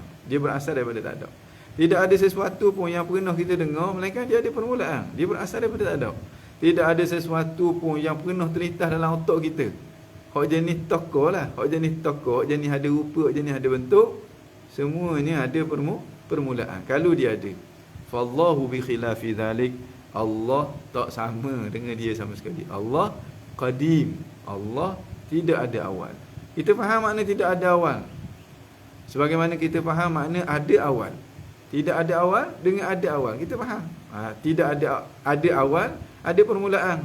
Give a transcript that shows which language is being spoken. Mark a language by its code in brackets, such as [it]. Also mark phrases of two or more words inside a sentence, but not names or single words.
[ms] Dia berasal daripada tak ada. Tidak ada sesuatu pun yang pernah kita dengar melainkan dia ada permulaan. Dia berasal daripada tak ada. Tidak ada sesuatu pun yang pernah terlintas dalam otak kita. Hak jenis tokoh lah, hak jenis ada rupa, hak jenis ada bentuk, semuanya ada permulaan. Kalau dia ada, [ar] فالله بخلاف ذلك, [ms] Allah tak sama dengan dia sama sekali. Allah qadim. Allah tidak ada awal. Kita faham makna tidak ada awal. Sebagaimana kita faham makna ada awal. Tidak ada awal dengan ada awal. Kita faham. Tidak ada awal, ada permulaan.